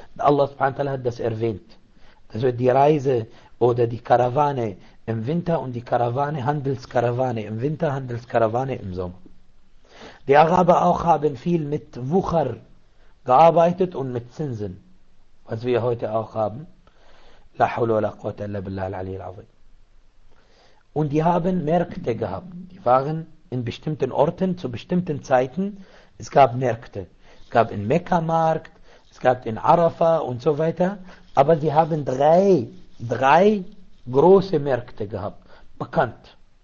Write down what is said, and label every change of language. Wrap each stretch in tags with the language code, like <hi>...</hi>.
<de>Allah subhanahu wa ta'ala hat das erwähnt. Das wird die Reise oder die Karawane im Winter und die Karawane, Handelskarawane im Winter, Handelskarawane im Sommer. Die Araber auch haben viel mit Wucher gearbeitet und mit Zinsen, was wir heute auch haben.</de> <ar>لا حول ولا قوة إلا بالله العلي العظيم.</ar> <de>Und die haben Märkte gehabt. Die waren in bestimmten Orten zu bestimmten Zeiten. Es gab Märkte. Es gab in Mekka-Markt, es gab in Arafa und so weiter. Aber sie haben drei große Märkte gehabt. Bekannt.</de>